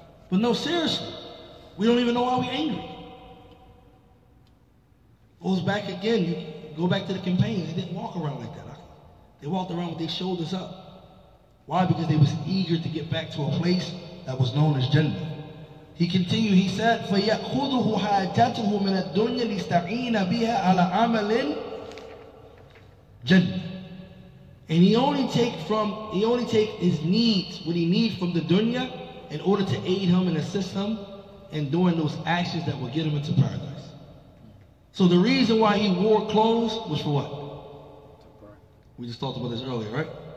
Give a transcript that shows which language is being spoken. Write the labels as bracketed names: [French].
[English] But no, seriously, we don't even know why we're angry. Goes back again, you go back to the campaigns, they didn't walk around like that. They walked around with their shoulders up. Why? Because they was eager to get back to a place that was known as Jannah. He continued, he said, [Arabic] فَيَأْخُذُهُ حَاجَتُهُ مِنَ الدُّنْيَا لِيَسْتَعِينَ بِهَا عَلَى عَمَلٍ Jannah. [English] And he only take his needs, what he needs from the dunya, in order to aid him and assist him in doing those actions that will get him into paradise. So the reason why he wore clothes was for what? We just talked about this earlier, right?